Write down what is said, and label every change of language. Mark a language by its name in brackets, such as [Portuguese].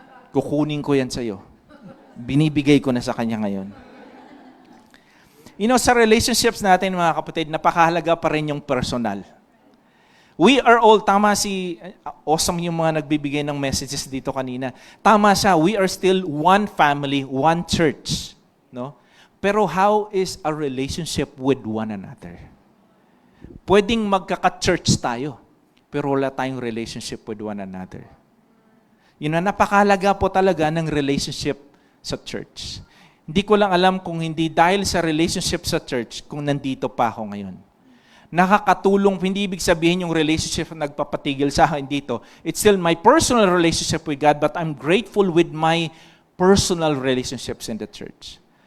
[Filipino] Kukunin ko yan sa'yo. Binibigay ko na sa kanya ngayon. [English] You know, [Filipino] sa relationships natin, mga kapatid, napakahalaga pa rin yung personal. [English] We are all, [Filipino] tama awesome yung mga nagbibigay ng messages dito kanina. Tama siya, [English] we are still one family, one church. No? Pero how is our relationship with one another? [Filipino] Pwedeng magkaka-church tayo, pero wala tayong [English] relationship with one another. [Filipino] Yun na, napakahalaga po talaga ng relationship sa church. Hindi ko lang alam kung hindi dahil sa relationship sa church, kung nandito pa ako ngayon. Nakakatulong, hindi ibig sabihin yung relationship na nagpapatigil sa akin dito. [English] It's still my personal relationship with God, but I'm grateful with my personal relationships in the church.